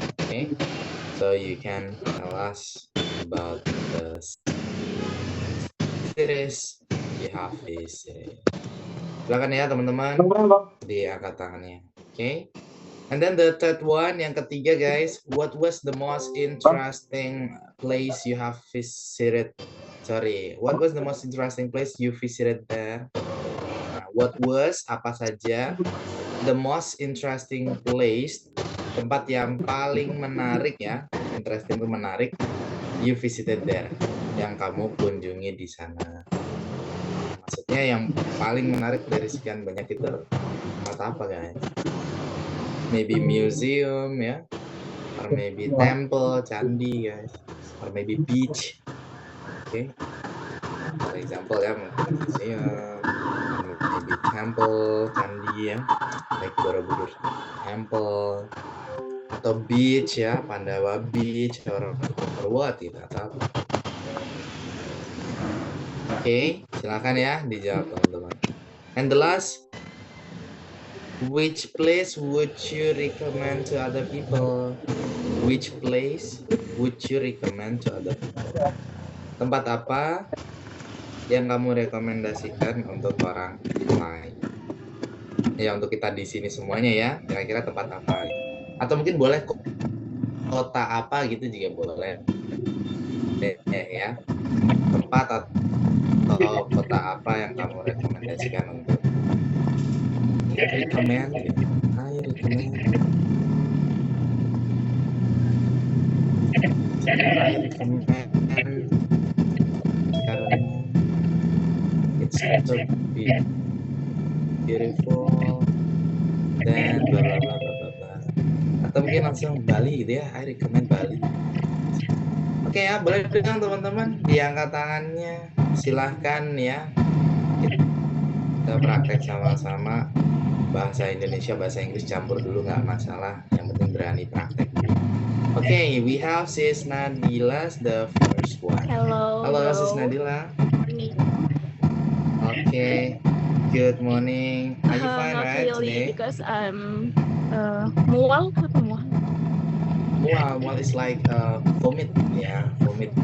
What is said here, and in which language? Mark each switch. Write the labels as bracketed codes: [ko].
[en] Okay, so you can tell us about the cities you have visited. [id] Silakan ya teman-teman, diangkat tangannya. [en] Okay, and then the third one, [id] yang ketiga guys, [en] what was the most interesting place you have visited? Sorry, what was the most interesting place you visited there? What was, [id] apa saja, [en] the most interesting place, [id] tempat yang paling menarik ya, interesting itu menarik, [en] you visited there, [id] yang kamu kunjungi di sana. Maksudnya yang paling menarik dari sekian banyak itu tempat apa guys? [en] Maybe museum ya, or maybe temple, candi guys, or maybe beach. [id] Oke, [en] for example [id] ya, mungkin museum, [en] maybe temple, [id] candi ya, [en] like Borobudur Temple, [id] atau beach ya, Pandawa Beach, [en] or what [id] itu atau apa. Oke, silakan ya dijawab teman-teman. [en] And the last, which place would you recommend to other people? Which place would you recommend to other people? [id] Tempat apa yang kamu rekomendasikan untuk orang lain? Ya, untuk kita di sini semuanya ya, kira-kira tempat apa? Atau mungkin boleh kota apa gitu juga boleh. Ya, tempat atau kota apa yang kamu rekomendasikan untuk [en] I recommend [id] karena [en] it's so beautiful [id] dan bla bla bla bla bla bla. Atau mungkin langsung Bali gitu ya, [en] I recommend Bali. [id] Oke ya, boleh bilang teman-teman, diangkat tangannya, silahkan ya. Kita praktek sama-sama, bahasa Indonesia, bahasa Inggris campur dulu nggak masalah, yang penting berani praktek. [en] Okay, we have Sis Nadila, the first one. Hello, Sis Nadila. Okay, good morning. Are you fine, Not right, really, today? because I'm mual. Mual is like vomit, yeah, vomit.